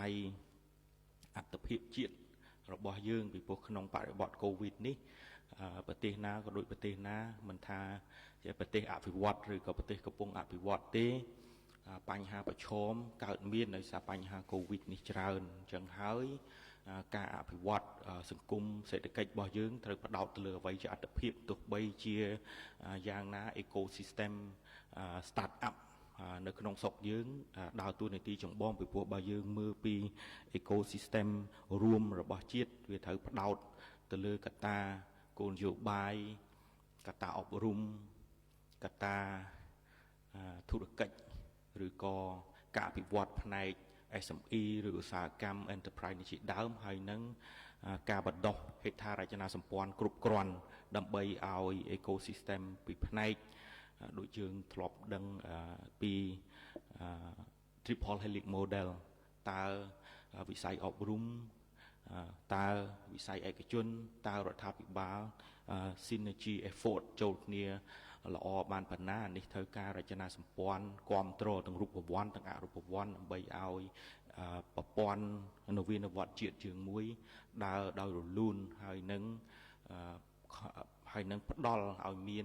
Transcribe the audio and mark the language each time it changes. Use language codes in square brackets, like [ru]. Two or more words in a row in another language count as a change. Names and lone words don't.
[km] យអត្ថភាពជាតិរបស់យើងពីព្រោះក្នុងបរិបទ COVID នេះប្រទេសណាក៏ដូចប្រទេសណាមិនថាជាប្រទេសអភិវឌ្ឍឬក៏ប្រទេសកំពុងអភិវឌ្ឍទេបញ្ហាប្រ ឈមកើតមានដោយសារបញ្ហា COVID នេះច្រើនអញ្ចឹងហើយការអភិវឌ្ឍសង្គមសេដ្ឋកិច្ចរបស់យើងត្រូវផ្ដោតទៅលើ អ្វីជាអត្ថភាពទោះបីជាយ៉ាងណា [en] ecosystem start up [km] នៅក្នុងស្រុកយើងដើរតួនាទីចម្បងពីព្រោះ បើយើងមើលពី ecosystem រួមរបស់ជាតិវាត្រូវផ្ដោតទៅលើកត្តាគោលនយោបាយកត្តាអប់រំកត្តាធុរកិច្ចឬក៏ការអភិវឌ្ឍផ្នែក SME ឬឧស្សាហកម្ម enterprise ជាដើមហើយនឹងការបណ្ដុះហេដ្ឋារចនាសម្ព័ន្ធគ្រប់គ្រាន់ដើម្បីឲ្យ ecosystem ពីផ្នែកដូចយើងធ្លាប់ដឹងពី [en] triple helix model [km] តើវិស័យអប់រំតើវិស័យឯកជនតើរដ្ឋាភិបាល [en] synergy effort [km] ចូលគ្នាល្អបានប៉ុណ្ណានេះត្រូវការរចនាសម្ព័ន្ធគ្រប់គ្រងទាំងរូបវន្តទាំងអរូបវន្តដើម្បីឲ្យប្រព័ន្ធនវានុវត្តន៍ជាតិយើងមួយដើរដោយរលូនហើយនឹងផ្ដល់ឲ្យមាន